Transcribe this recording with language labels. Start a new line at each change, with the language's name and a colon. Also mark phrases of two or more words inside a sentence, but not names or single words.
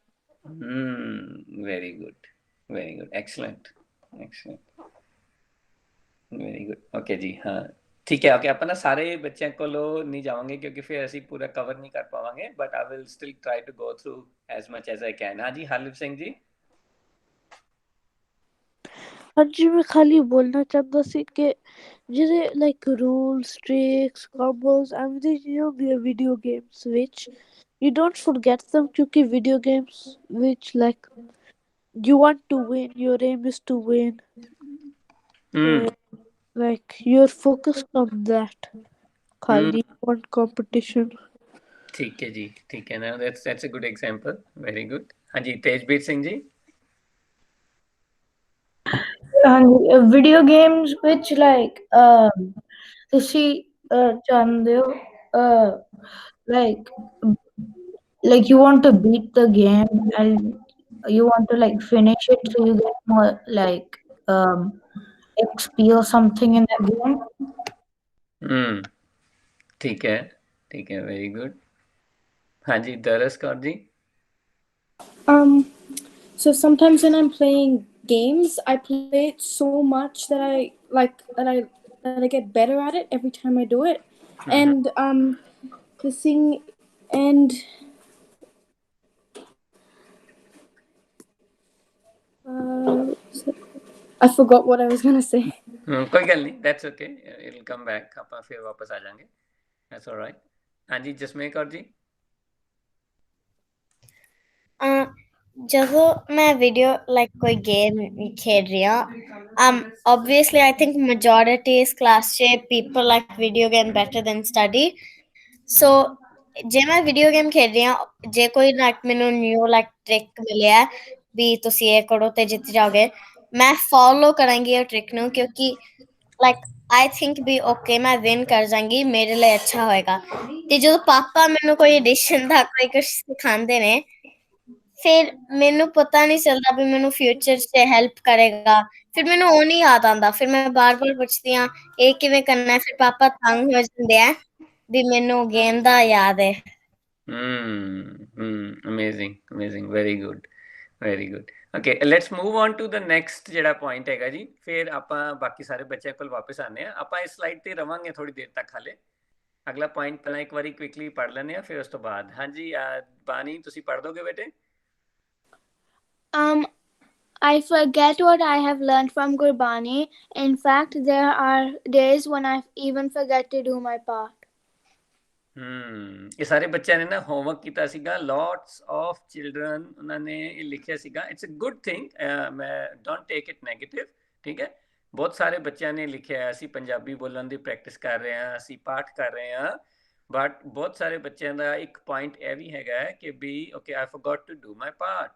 English: very good excellent very good okay
Punjabi: ਜੀ ਹਾਂ ਠੀਕ ਹੈ ਓਕੇ ਆਪਾਂ ਨਾ ਸਾਰੇ ਬੱਚਿਆਂ ਕੋਲੋਂ ਨਹੀਂ ਜਾਵਾਂਗੇ ਕਿਉਂਕਿ ਫਿਰ ਅਸੀਂ ਪੂਰਾ ਕਵਰ ਨਹੀਂ ਕਰ ਪਾਵਾਂਗੇ
English: but I will still try to go through as much as I can
Punjabi: ਹਾਂਜੀ ਹਰਲਿਪ ਸਿੰਘ ਜੀ ਹਾਂਜੀ ਮੈਂ ਖਾਲੀ ਬੋਲਣਾ ਚਾਹੁੰਦਾ ਸੀ ਕਿ ਜਿਹੜੇ
English: like rules tricks combos everything
Punjabi: ਹੁੰਦੀ ਹੈ
English: video games ਵਿੱਚ you don't forget them ਕਿਉਂਕਿ video games which like you want to win your aim is to win like you're focused on that ਖਾਲੀ on competition
Punjabi: ਠੀਕ ਹੈ ਜੀ ਠੀਕ ਹੈ ਨਾ
English: that's a good example very good
Punjabi: ਹਾਂਜੀ ਤੇਜਬੀਰ ਸਿੰਘ ਜੀ
English: ਹਾਂਜੀ video games ਵਿੱਚ ਲਾਈਕ
Punjabi: ਤੁਸੀਂ ਚਾਹੁੰਦੇ ਹੋ
English: like you want to beat the game and you want to like finish it so you get more like XP or something in that game
Punjabi: ਠੀਕ ਹੈ
English: very good
Punjabi: ਹਾਂਜੀ ਦਰਸ ਕੌਰ ਜੀ
English: so sometimes when I'm playing games I play it so much that I get better at it every time I do it and the thing and I forgot what I was gonna say
Punjabi: ਕੋਈ ਗੱਲ ਨਹੀਂ
English: that's okay it'll come back
Punjabi: ਆਪਾਂ ਫਿਰ ਵਾਪਸ ਆ ਜਾਾਂਗੇ
English: that's all right
Punjabi: ਹਾਂਜੀ ਜਸਮੇਰ ਕੌਰ ਜੀ ਜਦੋਂ ਮੈਂ
English: video like
Punjabi: ਕੋਈ ਗੇਮ ਖੇਡ ਰਹੀ ਹਾਂ
English: obviously I think majority is class 'ਚ people like video game better than study so
Punjabi: ਜੇ ਮੈਂ
English: video game
Punjabi: ਖੇਡ ਰਹੀ ਹਾਂ ਜੇ ਕੋਈ ਲਾਈਕ ਮੈਨੂੰ
English: new like trick
Punjabi: ਮਿਲਿਆ ਵੀ ਤੁਸੀਂ ਇਹ ਕਰੋ ਤੇ ਜਿੱਤ ਜਾਓਗੇ ਮੈਂ ਫੋਲੋ ਕਰਾਂਗੀ ਉਹ ਟ੍ਰਿਕ ਨੂੰ ਕਿਉਂਕਿ
English: like I think
Punjabi: ਵੀ ਓਕੇ ਮੈਂ ਵਿਨ ਕਰ ਜਾਵਾਂਗੀ ਮੇਰੇ ਲਈ ਅੱਛਾ ਹੋਏਗਾ ਤੇ ਜਦੋਂ ਪਾਪਾ ਮੈਨੂੰ ਕੋਈ ਐਡੀਸ਼ਨ ਦਾ ਕੋਈ ਕੁਛ ਸਿਖਾਉਂਦੇ ਨੇ ਫਿਰ ਮੈਨੂੰ ਪਤਾ ਨਹੀਂ ਚੱਲਦਾ ਵੀ ਮੈਨੂੰ ਫਿਊਚਰ 'ਚ ਹੈਲਪ ਕਰੇਗਾ ਫਿਰ ਮੈਨੂੰ ਉਹ ਨਹੀਂ ਯਾਦ ਆਉਂਦਾ ਫਿਰ ਮੈਂ ਬਾਰ-ਬਾਰ ਪੁੱਛਦੀ ਹਾਂ ਇਹ ਕਿਵੇਂ ਕਰਨਾ ਫਿਰ ਪਾਪਾ ਤੰਗ ਹੋ ਜਾਂਦੇ ਆ ਵੀ ਮੈਨੂੰ ਗੇਮ ਦਾ ਯਾਦ ਹੈ
English: amazing very good okay let's move on to the next
Punjabi: ਜਿਹੜਾ ਪੁਆਇੰਟ ਹੈਗਾ ਜੀ। ਫਿਰ ਆਪਾਂ ਬਾਕੀ ਸਾਰੇ ਬੱਚਿਆਂ ਕੋਲ ਵਾਪਸ ਆਉਂਦੇ ਆ। ਆਪਾਂ ਇਸ ਸਲਾਈਡ ਤੇ ਰਵਾਂਗੇ ਥੋੜੀ ਦੇਰ ਤੱਕ ਹਾਲੇ। ਅਗਲਾ ਪੁਆਇੰਟ ਪਹਿਲਾਂ ਇੱਕ ਵਾਰੀ ਕੁਇਕਲੀ ਪੜ੍ਹ ਲੈਂਦੇ ਆ, ਫਿਰ ਉਸ ਤੋਂ ਬਾਅਦ। ਹਾਂਜੀ ਬਾਨੀ, ਤੁਸੀਂ ਪੜ੍ਹ ਦੋਗੇ ਬੇਟੇ?
English: I forget what I have learned from Gurbani. In fact, there are days when I even forget to do my part.
Punjabi: ਇਹ ਸਾਰੇ ਬੱਚਿਆਂ ਨੇ ਨਾ ਹੋਮਵਰਕ ਕੀਤਾ ਸੀਗਾ।
English: lots of children
Punjabi: ਉਹਨਾਂ ਨੇ ਇਹ ਲਿਖਿਆ ਸੀਗਾ।
English: It's a good thing, ਮੈਂ don't take it negative,
Punjabi: ਠੀਕ ਹੈ। ਬਹੁਤ ਸਾਰੇ ਬੱਚਿਆਂ ਨੇ ਲਿਖਿਆ, ਅਸੀਂ ਪੰਜਾਬੀ ਬੋਲਣ ਦੀ ਪ੍ਰੈਕਟਿਸ ਕਰ ਰਹੇ ਹਾਂ, ਅਸੀਂ ਪਾਠ ਕਰ ਰਹੇ ਹਾਂ, ਬਟ ਬਹੁਤ ਸਾਰੇ ਬੱਚਿਆਂ ਦਾ ਇੱਕ ਪੁਆਇੰਟ ਇਹ ਵੀ ਹੈਗਾ ਕਿ ਵੀ
English: okay I forgot to do my part.